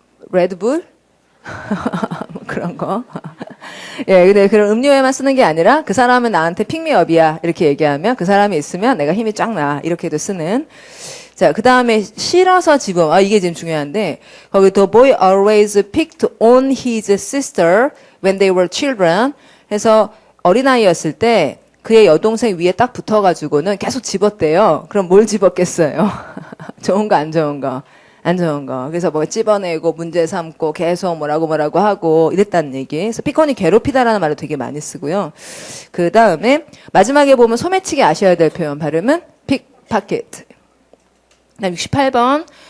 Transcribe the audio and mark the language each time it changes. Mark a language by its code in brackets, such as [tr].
[ko] 레드불? 뭐 그런 거. 예, 근데 그런 음료에만 쓰는 게 아니라 그 사람은 나한테 픽미업이야 이렇게 얘기하면 그 사람이 있으면 내가 힘이 쫙 나 이렇게도 쓰는. 자, 그 다음에 싫어서 집음. 이게 지금 중요한데 거기 [en] the boy always picked on his sister when they were children. [ko] 해서 어린아이였을 때 그의 여동생 위에 딱 붙어가지고는 계속 집었대요. 그럼 뭘 집었겠어요? 좋은 거 안 좋은 거? 안 좋은 거. 그래서 뭐 찝어내고 문제 삼고 계속 뭐라고 하고 이랬다는 얘기. 그래서 피컨이 괴롭히다라는 말을 되게 많이 쓰고요. 그 다음에 마지막에 보면 소매치기 아셔야 될 표현 발음은 픽파켓. 그다음 68번.